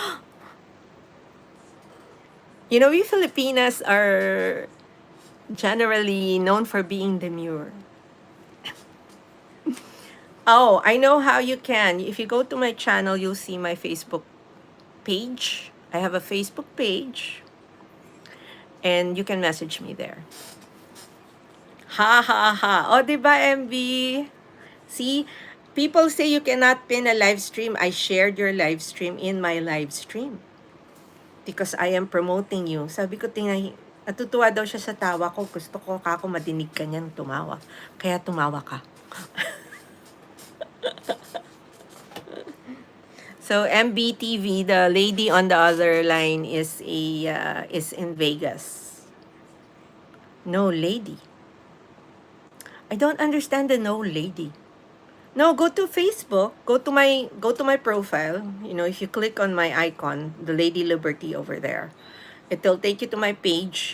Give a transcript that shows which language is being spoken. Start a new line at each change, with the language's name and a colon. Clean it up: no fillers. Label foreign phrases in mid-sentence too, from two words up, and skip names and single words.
English: You know, we Filipinas are generally known for being demure. Oh, I know how you can. If you go to my channel, you'll see my Facebook page. I have a Facebook page, and you can message me there.
Filipino: Ha ha ha. O, di ba,
English: MB? See, people say you cannot pin a live stream. I shared your live stream in my live stream because I am promoting you.
Filipino: Sabi ko, tingnan, natutuwa daw siya sa tawa ko. Gusto ko kako madinig ka niyang tumawa. Kaya tumawa ka.
English: So MBTV, the lady on the other line is in Vegas. No lady. I don't understand the no lady. No, go to Facebook. Go to my profile. You know, if you click on my icon, the Lady Liberty over there, it'll take you to my page.